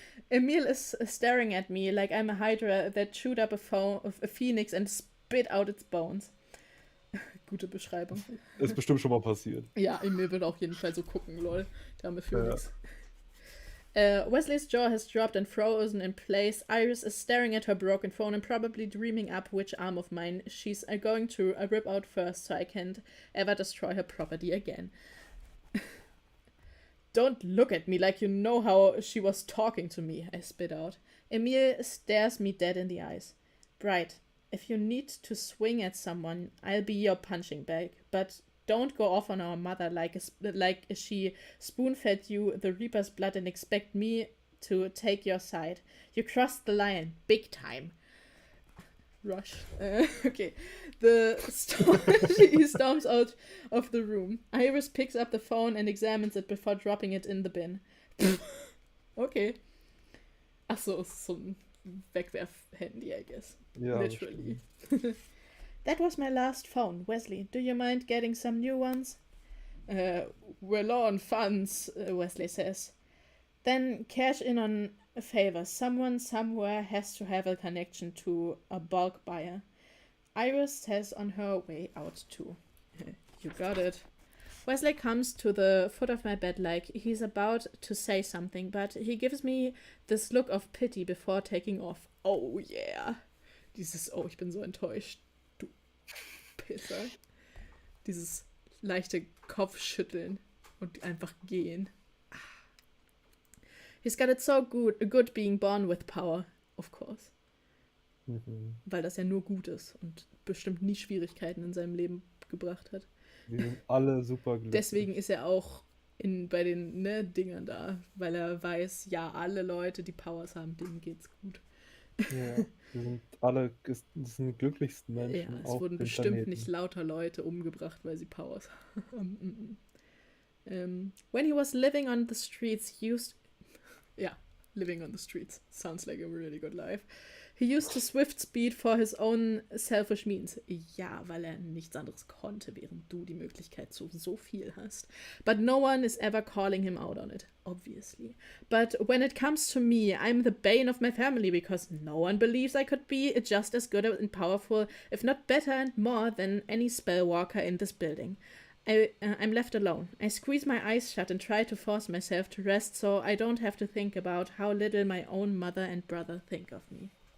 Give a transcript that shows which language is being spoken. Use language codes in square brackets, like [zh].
[en] Emil is staring at me like I'm a Hydra that chewed up a phoenix and spit out its bones. [de] Gute Beschreibung. Ist bestimmt schon mal passiert. Ja, Emil wird auf jeden Fall so gucken, lol. Der arme Phoenix. [en] Wesley's jaw has dropped and frozen in place. Iris is staring at her broken phone and probably dreaming up which arm of mine she's going to rip out first so I can't ever destroy her property again. Don't look at me like you know how she was talking to me, I spit out. Emil stares me dead in the eyes. Bright, if you need to swing at someone, I'll be your punching bag, but don't go off on our mother like she spoon-fed you the Reaper's blood and expect me to take your side. You crossed the line, big time. Rush. Okay. He storms out of the room. Iris picks up the phone and examines it before dropping it in the bin. Okay. [de] Achso, ist so ein Wegwerf-Handy, [en] I guess. [de] Ja, [en] Literally. That was my last phone. Wesley, do you mind getting some new ones? We're low on funds, Wesley says. Then cash in on a favor. Someone somewhere has to have a connection to a bulk buyer. Iris says on her way out too. You got it. Wesley comes to the foot of my bed like he's about to say something, but he gives me this look of pity before taking off. Oh yeah. [de] Dieses, oh, ich bin so enttäuscht. Du Pisser. Dieses leichte Kopfschütteln und einfach gehen. [en] He's got it so good being born with power, of course. [de] Weil das ja nur gut ist und bestimmt nie Schwierigkeiten in seinem Leben gebracht hat. Wir sind alle super glücklich. Deswegen ist er auch bei den Dingern da, weil er weiß, ja, alle Leute, die Powers haben, denen geht's gut. Ja, wir sind alle, das sind die glücklichsten Menschen. Ja, es auf wurden dem bestimmt Planeten. nicht lauter Leute umgebracht, weil sie Powers haben. [en] When he was living on the streets, living on the streets. Sounds like a really good life. He used his swift speed for his own selfish means. [de] Ja, weil er nichts anderes konnte, während du die Möglichkeit zu so viel hast. [en] But no one is ever calling him out on it, obviously. But when it comes to me, I'm the bane of my family because no one believes I could be just as good and powerful, if not better and more than any spellwalker in this building. I'm left alone. I squeeze my eyes shut and try to force myself to rest so I don't have to think about how little my own mother and brother think of me.